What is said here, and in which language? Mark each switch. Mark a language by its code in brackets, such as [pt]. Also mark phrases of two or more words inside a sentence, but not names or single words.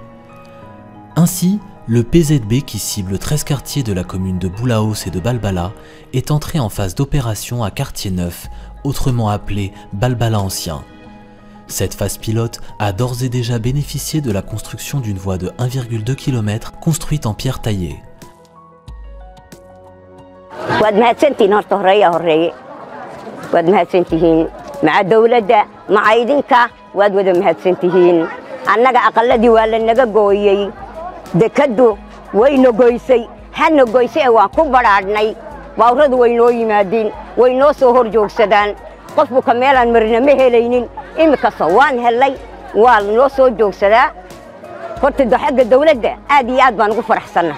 [fr] Ainsi, le PZB qui cible 13 quartiers de la commune de Boulaos et de Balbala est entré en phase d'opération à Quartier Neuf, autrement appelé Balbala Ancien. Cette phase pilote a d'ores et déjà bénéficié de la construction d'une voie de 1,2 km construite en pierre taillée. [so] dekadu wayna goysay hana goysay waan ku baraadnay bawradu waynoo yimaadeen waynoo soo hor joogsadaan qofku ka meelan marina ma helaynin imika sawaan helay waa noo soo joogsadaa horta xagga dawladda aad iyo aad baan ugu faraxsanahay